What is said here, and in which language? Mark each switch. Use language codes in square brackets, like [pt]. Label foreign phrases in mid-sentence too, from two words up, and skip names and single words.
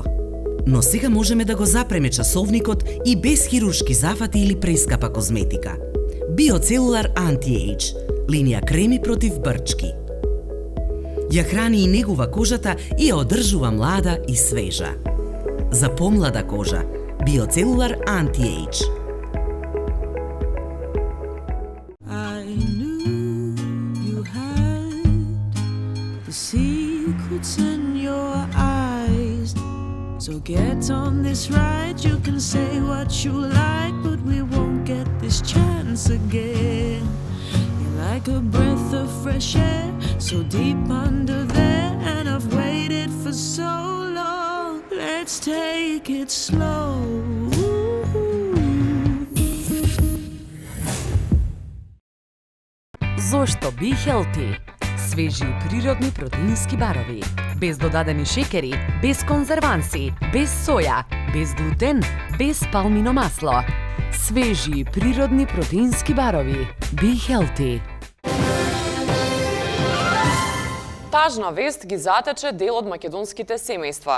[mk] Но сега можеме да го запреме часовникот и без хируршки зафати или прескапа козметика. Биоцелулар Anti-Age, линија креми против брчки. Ја храни и негува кожата и ја одржува млада и свежа. За помлада кожа, Биоцелулар Anti-Age. [en] Secrets in your eyes. So get on this ride. You can say what you like, but we won't get this chance again. You're like a breath of fresh air, so deep under there, and I've waited for so long. Let's take it slow. [mk] Зошто Be Healthy? Свежи и природни протеински барови. Без додадени шекери, без конзерванси, без соја, без глутен, без палмино масло. Свежи и природни протеински барови. Be Healthy. Тажна вест ги затече дел од македонските семејства.